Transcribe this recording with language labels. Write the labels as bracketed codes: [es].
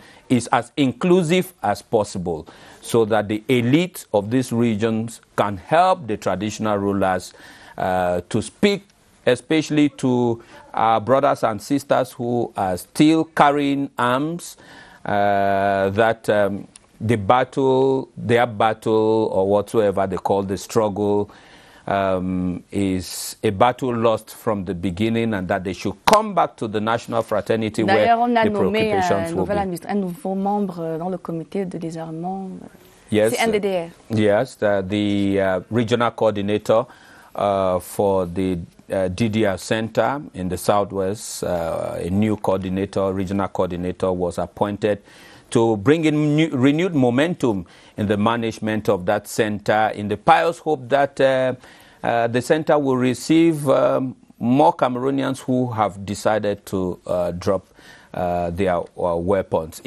[en] is as inclusive as possible, so that the elite of these regions can help the traditional rulers to speak, especially to our brothers and sisters who are still carrying arms, that their battle, or whatsoever they call the struggle, is a battle lost from the beginning, and that they should come back to the national fraternity where the preoccupations will be. [fr] Un nouveau membre dans le comité de désarmement. [en] Yes, [fr] c'est NDDR. [en] Yes, the regional coordinator for the DDR Center in the Southwest, a new coordinator, regional coordinator, was appointed to bring in renewed momentum in the management of that center, in the pious hope that the center will receive more Cameroonians who have decided to drop their weapons.